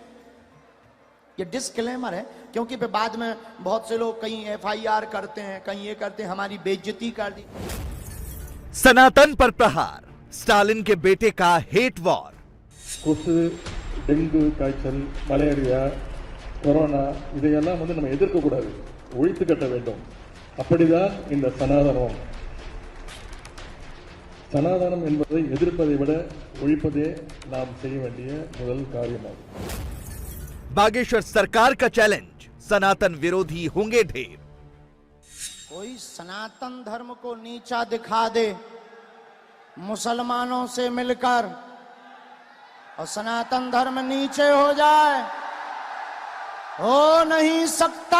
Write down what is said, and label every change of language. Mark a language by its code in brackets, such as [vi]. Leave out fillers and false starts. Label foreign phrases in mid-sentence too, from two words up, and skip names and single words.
[hi] ये डिस्क्लेमर है क्योंकि बाद में बहुत से लोग कहीं एफआईआर करते हैं, कहीं ये करते हैं, हमारी बेइज्जती कर दी। सनातन पर प्रहार, स्टालिन के बेटे का [en] hate war. [ta] கொசு, டெங்கு காய்ச்சல், மலேரியா, கொரோனா இதையெல்லாம் நம்ம எதிர்க்க கூடாது, ஒழித்து கட்ட வேண்டும். அப்படிதான் இந்த சனாதனம் என்பதை எதிர்ப்பதை விட ஒழிப்பதே நாம் செய்ய வேண்டிய முதல் காரியமாகும்। [hi] बागेश्वर सरकार का चैलेंज, सनातन विरोधी होंगे ढेर। कोई सनातन धर्म को नीचा दिखा दे मुसलमानों से मिलकर और सनातन धर्म नीचे हो जाए, हो नहीं सकता।